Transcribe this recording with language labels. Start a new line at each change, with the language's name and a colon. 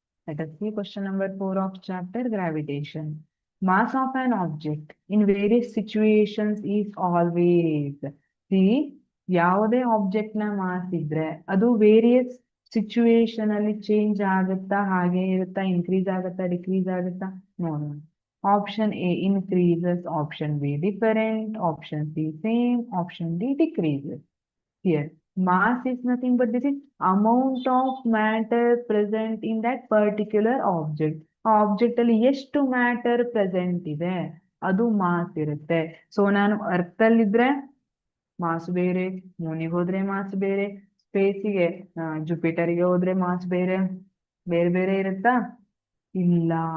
English: Let us see question number 4 of chapter Gravitation. Mass of an object in various situations is always.
Kannada: See, ಯಾವುದೇ object ನ mass ಇದ್ರೆ ಅದು various situation ಅಲ್ಲಿ change ಆಗುತ್ತಾ, ಹಾಗೆ ಇರುತ್ತಾ, ಇನ್ಕ್ರೀಸ್ ಆಗುತ್ತಾ, ಡಿಕ್ರೀಸ್ ಆಗುತ್ತಾ ನೋಡೋಣ.
English: Option A increases, option B different, option C same, option D decreases. Here, mass is nothing but this is amount of matter present in that particular object.
Kannada: ಆ object ಅಲ್ಲಿ ಎಷ್ಟು matter present ಇದೆ ಅದು mass ಇರುತ್ತೆ. So ನಾನು ಅರ್ಥಲ್ಲಿದ್ರೆ mass ಬೇರೆ, ಮೂನಿಗೆ ಹೋದ್ರೆ mass ಬೇರೆ, ಸ್ಪೇಸಿಗೆ ಜುಪಿಟರ್ಗೆ ಹೋದ್ರೆ ಮಾಸ್ ಬೇರೆ ಬೇರೆ ಬೇರೆ ಇರುತ್ತಾ? ಇಲ್ಲ.